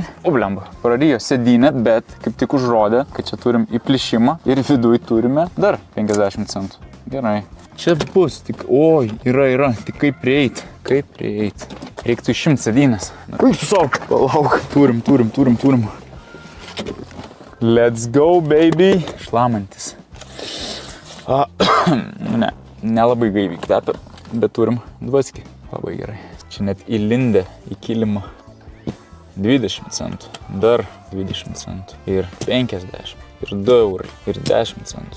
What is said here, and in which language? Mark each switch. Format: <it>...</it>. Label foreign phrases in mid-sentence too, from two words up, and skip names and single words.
<lt>O, blemba, prarijo sėdynę, bet kaip tik užrodė, kad čia turim įplišimą ir viduj turime dar 50 centų. Gerai. Čia bus, tik, oi, yra, tik kaip prieit. Reiktų išimt sėdynės. Kaip tu savo? Palauk. Turim.</lt> <en>Let's go, baby.</en> <lt>Šlamantis. Ne, nelabai gaiviai kvepia, bet turim dvaskį. Labai gerai. Čia net įlindę į kilimą. 20 centų, dar 20 centų ir 50, ir 2 eurai, ir 10 centų.</lt>